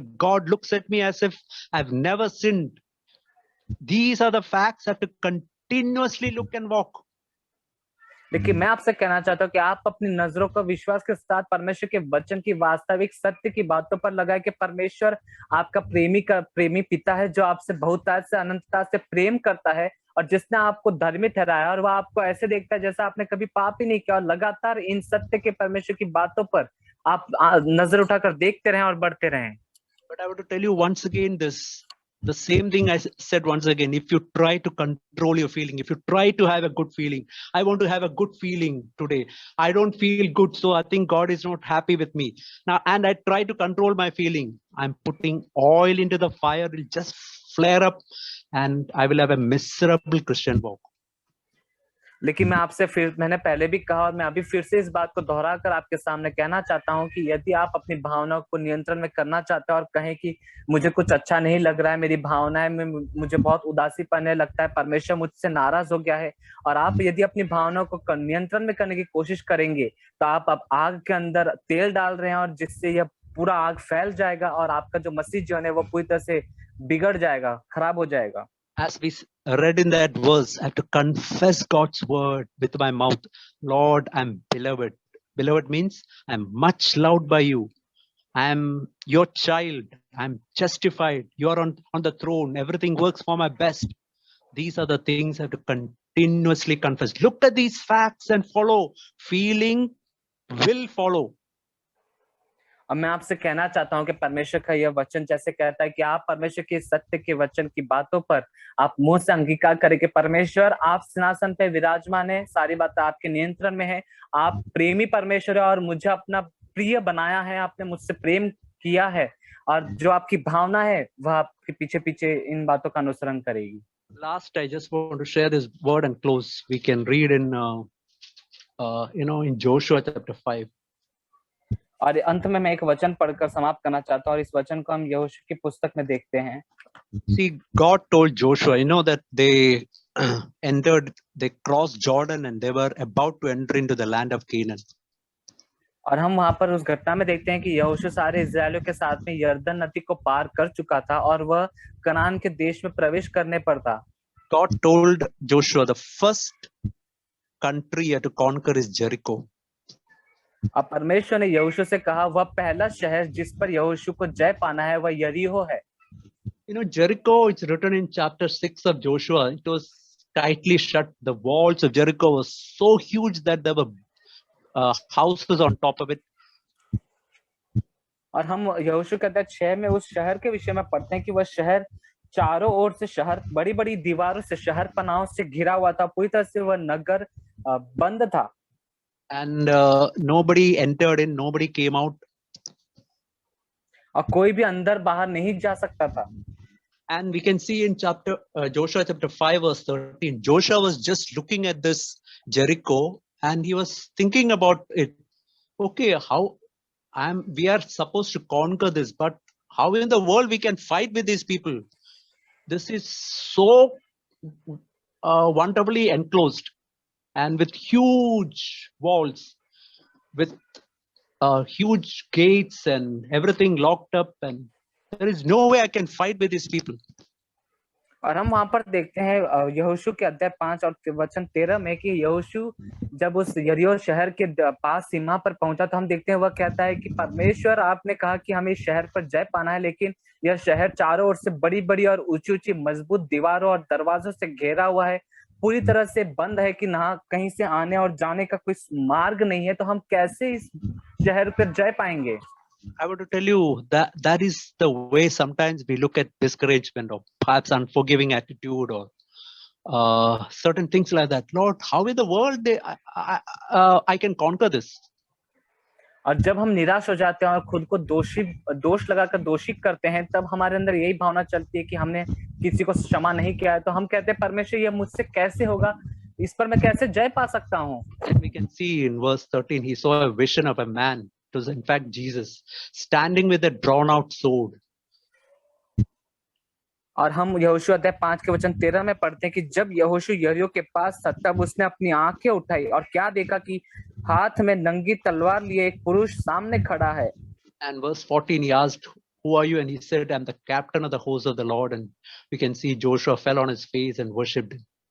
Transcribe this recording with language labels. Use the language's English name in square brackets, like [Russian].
[English] God looks at me as if I've never sinned. These are the facts. I have to continuously look and walk. [Hindi] लेकिन मैं आपसे कहना चाहता हूँ कि आप अपनी नजरों को विश्वास के साथ परमेश्वर के वचन की वास्तविक सत्य की बातों पर लगाए कि परमेश्वर आपका प्रेमी पिता है, जो आपसे बहुतायत से अनंतता से प्रेम करता है और जिसने आपको धर्मी ठहराया, और वह आपको ऐसे देखता है जैसा आपने कभी पाप ही नहीं किया। और लगातार इन सत्य के परमेश्वर की बातों पर आप नजर उठाकर देखते रहें और बढ़ते रहें। [English] But I want to tell you once again the same thing I said once again. If you try to control your feeling, if you try to have a good feeling, I want to have a good feeling today. I don't feel good, so I think God is not happy with me. Now, and I try to control my feeling. I'm putting oil into the fire, it'll just flare up, and I will have a miserable Christian walk. [Hindi] लेकिन मैंने पहले भी कहा और मैं अभी फिर से इस बात को दोहरा कर आपके सामने कहना चाहता हूं कि यदि आप अपनी भावनाओं को नियंत्रण में करना चाहते हैं और कहें कि मुझे कुछ अच्छा नहीं लग रहा है, मेरी भावनाएं में मुझे बहुत उदासी पड़ने लगता है, परमेश्वर मुझसे नाराज हो गया है, और आप यदि अपनी भावनाओं को नियंत्रण में करने की कोशिश करेंगे तो आप आग के अंदर तेल डाल रहे हैं, और जिससे यह पूरा आग फैल जाएगा और आपका जो मसीह जीवन है वो पूरी तरह से बिगड़ जाएगा, खराब हो जाएगा। [English] As we read in that verse, I have to confess God's word with my mouth. Lord, I'm beloved. Beloved means I'm much loved by you. I'm your child. I'm justified. You're on the throne. Everything works for my best. These are the things I have to continuously confess. Look at these facts and follow. Feeling will follow. [Hindi] और मैं आपसे कहना चाहता हूं कि परमेश्वर का यह वचन जैसे कहता है कि आप परमेश्वर के सत्य के वचन की बातों पर आप मुंह से अंगीकार करें कि परमेश्वर आप सिंहासन पे विराजमान है, सारी बातें आपके नियंत्रण में है, आप प्रेमी परमेश्वर है और मुझे अपना प्रिय बनाया है, आपने मुझसे प्रेम किया है, और जो आपकी भावना है वह आपके पीछे पीछे इन बातों का अनुसरण करेगी। [English] Last, I just want to share this word and close. We can read in in Joshua chapter 5. [Hindi] और अंत में मैं एक वचन पढ़कर समाप्त करना चाहता हूँ, और इस वचन को हम यहोशू की पुस्तक में देखते हैं। [English] See, God told Joshua, that they they crossed Jordan and they were about to enter into the land of Canaan. [Hindi] और हम वहां पर उस घटना में देखते हैं कि यहोशू सारे इस्राएलियों के साथ में यरदन नदी को पार कर चुका था और वह कनान के देश में प्रवेश करने पर था। [English] God told Joshua the first country to conquer is Jericho. [Hindi] अब परमेश्वर ने यहोशू से कहा वह पहला शहर जिस पर यहोशू को जय पाना है वह यरीहो है। [English] Jericho, it's written in chapter 6 of Joshua. It was tightly shut. The walls of Jericho was so huge that there were houses on top of it. [Hindi] और हम यहोशू के अध्याय 6 में उस शहर के विषय में पढ़ते हैं कि वह शहर चारों ओर से शहर बड़ी बड़ी दीवारों से, शहर पनाहों से घिरा हुआ था, पूरी तरह से वह नगर बंद था। [English] And nobody entered in, nobody came out. [Hindi] और कोई भी अंदर बाहर नहीं जा सकता था। [English] And we can see in Joshua chapter 5 verse 13, Joshua was just looking at this Jericho and he was thinking about it. Okay, we are supposed to conquer this, but how in the world we can fight with these people? This is so wonderfully enclosed and with huge walls, with huge gates and everything locked up, and there is no way I can fight with these people. [Hindi] और हम वहां पर देखते हैं यहोशू के अध्याय 5 और वचन 13 में कि यहोशू जब उस यरीहो शहर के पास सीमा पर पहुंचा तो हम देखते हैं वह कहता है कि परमेश्वर आपने कहा कि हमें इस शहर पर जय पाना है, लेकिन यह शहर चारों ओर से बड़ी बड़ी और ऊंची ऊंची मजबूत दीवारों और दरवाजों से घेरा हुआ है, पूरी तरह से बंद है कि ना कहीं से आने और जाने का कोई मार्ग नहीं है, तो हम कैसे इस शहर पर जय पाएंगे। [English] I want to tell you that that is the way sometimes we look at discouragement or perhaps unforgiving attitude or certain things like that. Lord, how in the world I can conquer this? [Hindi] और जब हम निराश हो जाते हैं और खुद को दोष लगाकर दोषी करते हैं, तब हमारे अंदर यही भावना चलती है कि हमने किसी को क्षमा नहीं किया है, तो हम कहते हैं परमेश्वर ये मुझसे कैसे होगा, इस पर मैं कैसे जय पा सकता हूँ. [English] We can see in verse 13, he saw a vision of a man. It was in fact Jesus standing with a drawn out sword. [Hindi] और हम यहोशू अध्याय 5 के वचन 13 में पढ़ते हैं कि जब यहोशू यरीहो के पास था, तब उसने अपनी आंखें उठाई और क्या देखा कि हाथ में नंगी तलवार लिए एक पुरुष सामने खड़ा है. [English] And verse 14, he asked, who are you? And he said, I'm the captain of the host of the Lord. And we can see Joshua fell on his face and worshipped him.